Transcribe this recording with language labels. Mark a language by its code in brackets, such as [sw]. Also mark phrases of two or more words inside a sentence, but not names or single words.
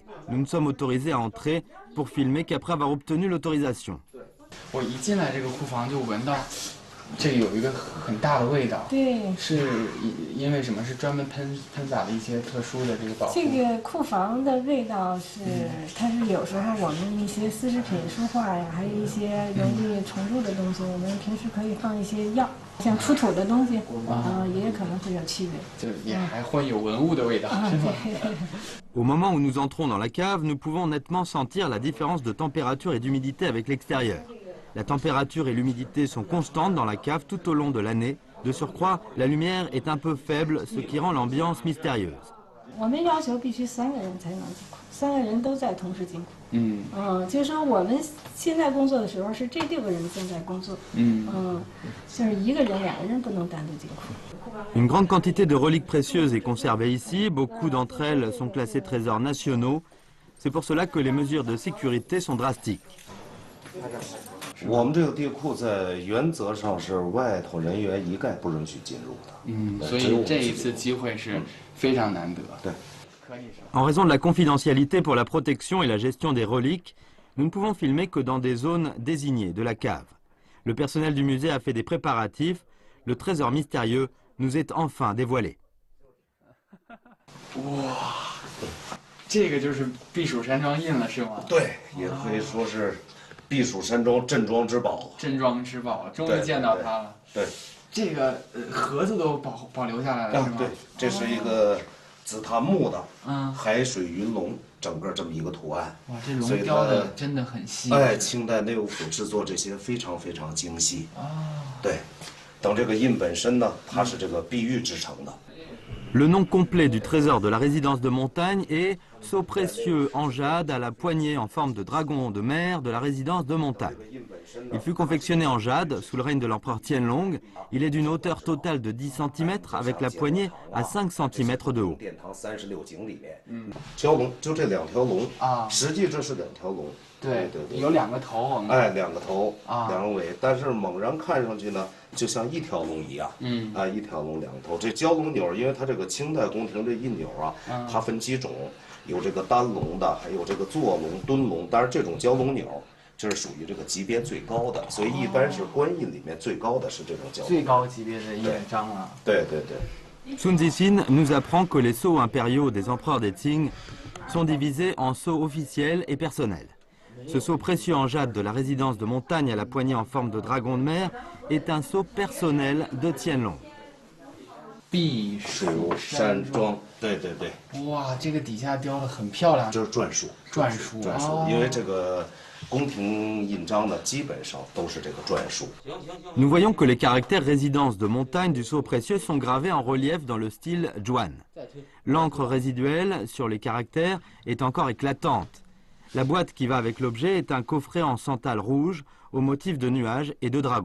[fr] Nous ne sommes autorisés à entrer pour filmer qu'après avoir obtenu l'autorisation. [zh] 我一进来这个库房就闻到，这有一个很大的味道。对，是因为什么？是专门喷洒了一些特殊的这个保护。这个库房的味道是，它是有时候我们一些丝织品、书画呀，还有一些容易虫蛀的东西，我们平时可以放一些药，像出土的东西，也可能会有气味。就也还会有文物的味道，是吗？ [fr] Au moment où nous entrons dans la cave, nous pouvons nettement sentir la différence de température et d'humidité avec l'extérieur. La température et l'humidité sont constantes dans la cave tout au long de l'année. De surcroît, la lumière est un peu faible, ce qui rend l'ambiance mystérieuse. [zh] 我们要求必须3个人才能进库，3个人都在同时进库。就是说我们现在工作的时候是这6个人正在工作。就是1个人、2个人不能单独进库。 [fr] Une grande quantité de reliques précieuses est conservée ici. Beaucoup d'entre elles sont classées trésors nationaux. C'est pour cela que les mesures de sécurité sont drastiques. [zh] 我们这个地库在原则上是外头人员一概不允许进入的。所以这一次机会是非常难得。对。 [fr] En raison de la confidentialité pour la protection et la gestion des reliques, nous ne pouvons filmer que dans des zones désignées de la cave. Le personnel du musée a fait des préparatifs. Le trésor mystérieux nous est enfin dévoilé. [zh] 哇，这个就是避暑山庄印了，是吗？对，也可以说是避暑山庄镇庄之宝。镇庄之宝，终于见到它了。对，这个盒子都保留下来了，是吗？对，这是一个紫檀木的，海水云龙，整个这么一个图案。哇，这龙雕的真的很细。哎，清代内务府制作这些非常非常精细。对，等这个印本身呢，它是这个碧玉制成的。 [fr] Le nom complet du trésor de la résidence de montagne est Sceau précieux en jade à la poignée en forme de dragon de mer de la résidence de montagne. Il fut confectionné en jade sous le règne de l'empereur Tianlong. Il est d'une hauteur totale de 10 cm avec la poignée à 5 cm de haut. [zh] 蛟龙就这2条龙啊，实际这是2条龙。对，有2个头，哎，2个头，2个尾，但是猛然看上去呢，就像一条龙一样，一条龙2个头。这蛟龙钮，因为它这个清代宫廷这印钮啊，它分几种，有这个单龙的，还有这个坐龙、蹲龙。当然，这种蛟龙钮就是属于这个级别最高的，所以一般是官印里面最高的是这种蛟龙。最高级别的印章了。对对对。 [fr] Sun Zixin nous apprend que les sceaux impériaux des empereurs des Qing sont divisés en sceaux officiels et personnels. Ce sceau précieux en jade de la résidence de montagne à la poignée en forme de dragon de mer est un sceau personnel de Qianlong. [zh] 避暑山庄，对对对，哇，这个底下雕的很漂亮，这是篆书，篆书，因为这个宫廷印章呢，基本上都是这个篆书。 [fr] Nous voyons que les caractères résidence de montagne du sceau précieux sont gravés en relief dans le style Zhuan. L'encre résiduelle sur les caractères est encore éclatante. La boîte qui va avec l'objet est un coffret en santal rouge au motif de nuages et de dragons.